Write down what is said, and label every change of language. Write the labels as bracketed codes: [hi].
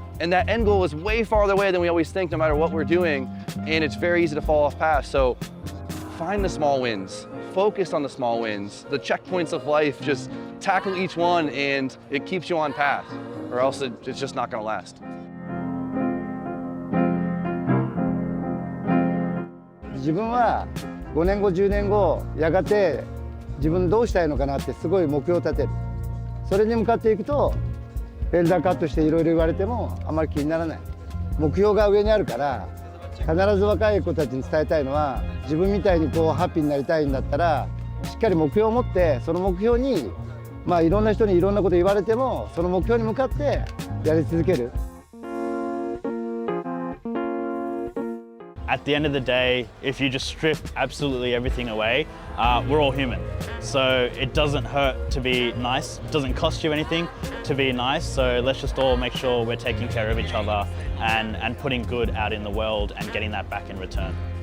[en] And that end goal is way farther away than we always think, no matter what we're doing, and it's very easy to fall off path. So find the small wins, focus on the small wins, the checkpoints of life, just tackle each one, and it keeps you on path, or else it's just not gonna last. [ja] 自分は5年後10年後やがて自分どうしたいのかなってすごい目標を立てる。それに向かっていくとフェルダーカットしていろいろ言われてもあまり気にならない。目標が上にあるから必ず若い子たちに伝えたいのは、自分みたいにこうハッピーになりたいんだったらしっかり目標を持って、その目標にいろんな人にいろんなこと言われてもその目標に向かってやり続ける。 [en] At the end of the day, if you just strip absolutely everything away, we're all human. So it doesn't hurt to be nice, it doesn't cost you anything to be nice, so let's just all make sure we're taking care of each other and putting good out in the world and getting that back in return.